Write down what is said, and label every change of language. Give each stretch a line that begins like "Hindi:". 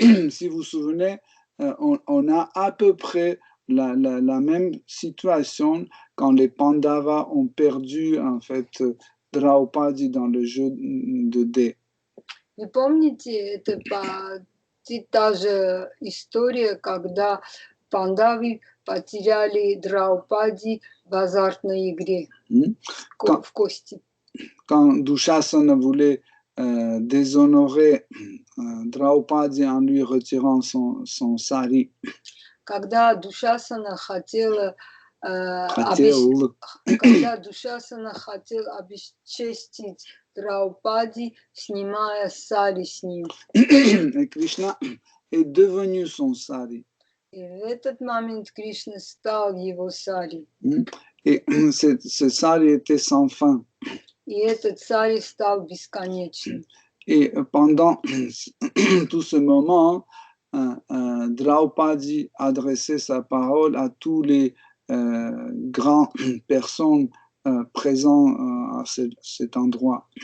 French: Si vous vous souvenez, on a à peu près la même situation quand les Pandavas ont perdu en fait Draupadi dans le jeu de dés.
Russian: Вы помните, это та же история, когда пандавы потеряли Драупади в азартной игре, в кости.
French: Quand Dushasana voulait déshonorer Draupadi en lui retirant son sari.
Russian: Когда Душасана хотел обесчестить Драупади, снимая сари с нее.
French: Et Krishna est devenu son sari.
Russian: И в этот момент Кришна стал его сари.
French: Et ce sari était sans fin.
Russian: И этот сари стал бесконечным.
French: Et pendant tout ce moment, Draupadi adressait sa parole à tous les grandes personnes présentes à cet endroit.